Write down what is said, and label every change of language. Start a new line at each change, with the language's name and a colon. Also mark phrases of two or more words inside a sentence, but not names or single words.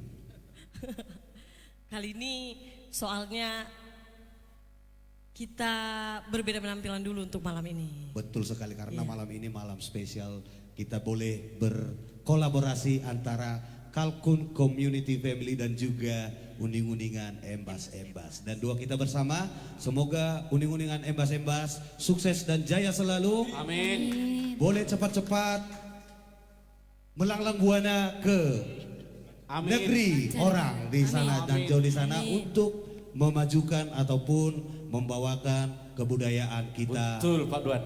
Indonesian: Kali ini soalnya kita berbeda penampilan dulu untuk malam ini. Betul sekali karena malam ini malam spesial. Kita boleh berkolaborasi antara Kalkun Community Family dan juga uning-uningan Embas-Embas. Dan dua kita bersama, semoga uning-uningan Embas-Embas sukses dan jaya selalu. Amin. Boleh cepat-cepat melanglang buana ke negeri orang di sana dan jauh di sana untuk memajukan ataupun membawakan kebudayaan kita. Betul Pak Duan.